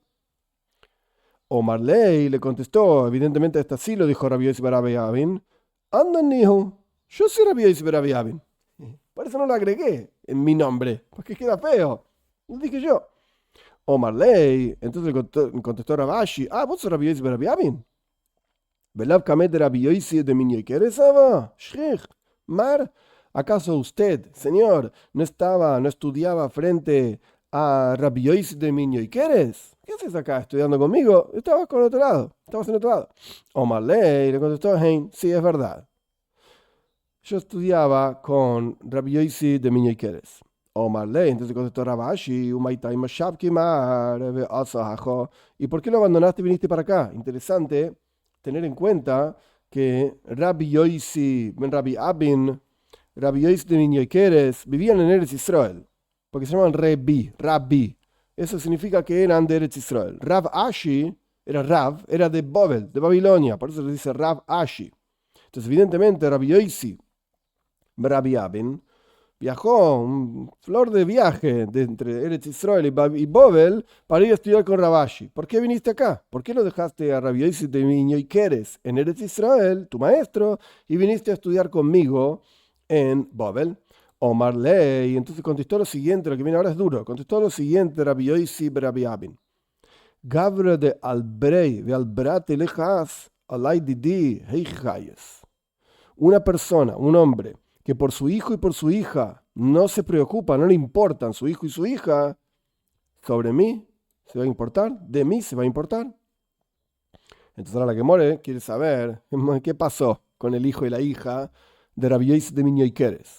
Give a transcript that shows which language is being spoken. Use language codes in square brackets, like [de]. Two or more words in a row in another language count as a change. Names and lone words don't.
[arc] אמר ליה [es] le contestó, evidentemente esta sí lo dijo Rabbi Yosi ben Rabbi Abin. Andan, hijo, yo soy Rabbi Yosi ben Rabbi Abin. Por eso no lo agregué en mi nombre, porque queda feo. Lo dije yo. [arc] אמר ליה, [es] entonces le contestó Ravashi, vos sos Rabbi Yosi ben Rabbi Abin. [arc] ולאו קמיה דרבי יוסי דמן יוקרת שכיח מר, [es] ¿acaso usted, señor, no estudiaba frente a Rabbi Yosi de Minyo Ikeres? ¿Qué haces acá estudiando conmigo? Estabas en otro lado. [arc] אמר ליה [es] le contestó, sí, es verdad. Yo estudiaba con Rabbi Yosi de Minyo Ikeres. [arc] אמר ליה, [es] entonces contestó Ravashi, ¿y por qué lo abandonaste y viniste para acá? Interesante tener en cuenta que Rabbi Yosi ben Rabbi Abin, Rabbi Yosi de Minyo Ikeres vivían en Eretz Israel, porque se llaman Rabbi. Eso significa que eran de Eretz Israel. Rav Ashi era de Babel, de Babilonia, por eso le dice Rav Ashi. Entonces, evidentemente, Rabbi Yosi ben Rabbi Abin viajó, un flor de viaje de entre Eretz Israel y Babel para ir a estudiar con Ravashi. ¿Por qué viniste acá? ¿Por qué no dejaste a Rabbi Yosi de Minyo Ikeres en Eretz Israel, tu maestro, y viniste a estudiar conmigo en Babel? [arc] אמר ליה, [es] entonces contestó lo siguiente, lo que viene ahora es duro, contestó lo siguiente Rabbi Yosi ben Rabbi Abin. [arc] גברא דאבריה ואברתיה לא חס עלוי דידי היכי חייס. [es] Una persona, un hombre, que por su hijo y por su hija no se preocupa, no le importan su hijo y su hija, sobre mí se va a importar, de mí se va a importar. Entonces ahora la Gemore quiere saber qué pasó con el hijo y la hija de Rabbi Yosi de Minyo Ikeres.